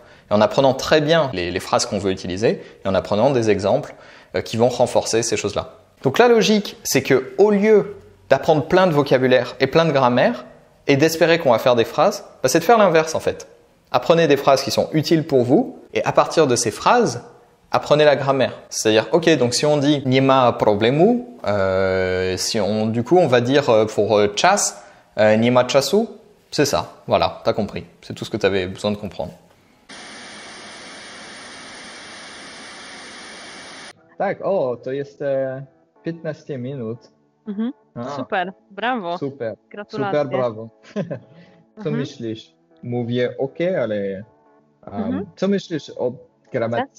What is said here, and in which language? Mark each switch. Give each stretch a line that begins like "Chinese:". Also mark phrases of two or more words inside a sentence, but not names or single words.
French: Et en apprenant très bien les phrases qu'on veut utiliser, et en apprenant des exemples qui vont renforcer ces choses-là. Donc la logique, c'est que au lieu d'apprendre plein de vocabulaire et plein de grammaire, et d'espérer qu'on va faire des phrases, bah, c'est de faire l'inverse en fait. Apprenez des phrases qui sont utiles pour vous, et à partir de ces phrases, apprenez la grammaire. C'est-à-dire, ok, donc si on dit
Polish: nie ma problemu,
French: du coup on va dire pour czas,
Polish: nie ma czasu,
French: c'est ça. Voilà, t'as compris. C'est tout ce que tu avais besoin de comprendre.
Polish: Tak, to jest 15 minut. Super, brawo. Super, Gratulacje. super, brawo. Co myślisz? Mówię ok, ale co myślisz o gramatyce?